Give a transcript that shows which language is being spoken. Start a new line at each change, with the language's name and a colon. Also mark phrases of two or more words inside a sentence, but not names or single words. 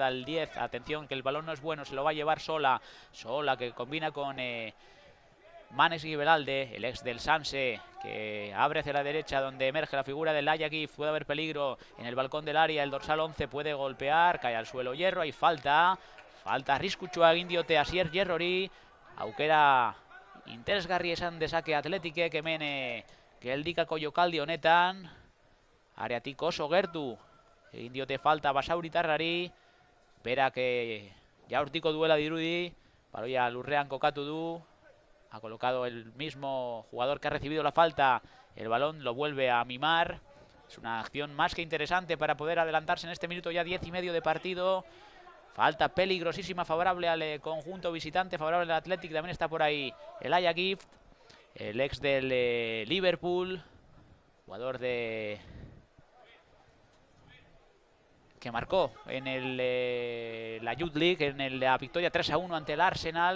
Spanish: El 10, atención que el balón no es bueno, se lo va a llevar Sola. Sola que combina con Manes Gibelalde, el ex del Sanse, que abre hacia la derecha donde emerge la figura del Ayagif. Puede haber peligro en el balcón del área, el dorsal 11 puede golpear, cae al suelo Hierro, hay falta
Basque: arriskutsua egin diote Asier Hierrori, aukera interesgarri esan dezake Atletikek hemen geldikako jokaldi honetan, areatik oso gertu egin diote falta Basauritarrari, berak jaurtiko duela dirudi, baloia lurrean kokatu du.
Spanish: Ha colocado el mismo jugador que ha recibido la falta. El balón lo vuelve a mimar. Es una acción más que interesante para poder adelantarse en este minuto ya 10:30 de partido. Falta peligrosísima favorable al conjunto visitante, favorable al Athletic. También está por ahí el Ayagif, el ex del Liverpool, jugador que marcó en la Youth League, en la victoria 3-1 ante el Arsenal.